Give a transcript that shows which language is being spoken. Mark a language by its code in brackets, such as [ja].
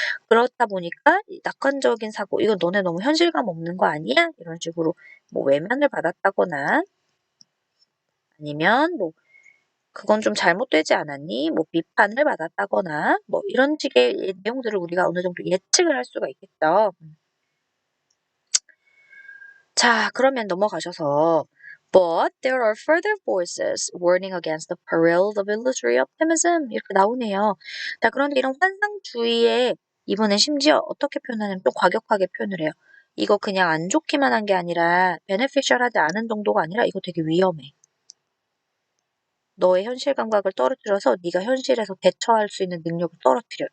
[ko] 그렇다 보니까 이 낙관적인 사고, 이건 너네 너무 현실감 없는 거 아니야? 이런 식으로 뭐 외면을 받았다거나 아니면 뭐 그건 좀 잘못되지 않았니? 뭐 비판을 받았다거나 뭐 이런 식의 내용들을 우리가 어느 정도 예측을 할 수가 있겠죠. 자, 그러면 넘어가셔서 [en] But there are further voices warning against the perils of illusory optimism [ko] 이렇게 나오네요. 자, 그런데 이런 환상주의에 이번엔 심지어 어떻게 표현하냐면 좀 과격하게 표현을 해요. 이거 그냥 안 좋기만 한 게 아니라 beneficial하지 않은 정도가 아니라 이거 되게 위험해. 너의 현실 감각을 떨어뜨려서 네가 현실에서 대처할 수 있는 능력을 떨어뜨려.